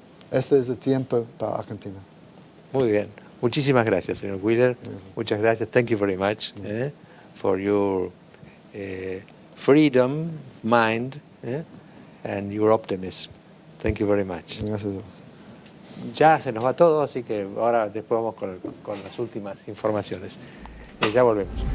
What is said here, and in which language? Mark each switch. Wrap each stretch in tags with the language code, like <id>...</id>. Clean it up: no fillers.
<es>Este es el tiempo para Argentina. Muy bien. Muchísimas gracias, señor Wheeler. Muchas gracias.</es> <en>Thank you very much for your freedom, mind, and your optimism. Thank you very much.</en> <es>Gracias a Dios. Ya se nos va todo, así que ahora después vamos con las últimas informaciones. Ya volvemos.</es>